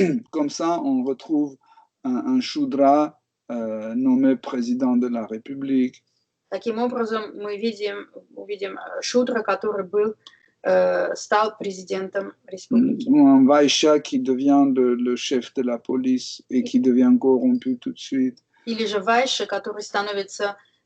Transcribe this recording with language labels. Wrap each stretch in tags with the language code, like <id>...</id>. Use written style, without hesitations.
<fr>Comme ça, on retrouve un Shudra nommé président de la République.</fr> <ru>Таким образом, мы увидим Шудра, который стал президентом республики.</ru> <fr>Ou un Vaishya qui devient le chef de la police et qui devient corrompu tout de suite.</fr> <ru>Или же Вайша, который становится</ru>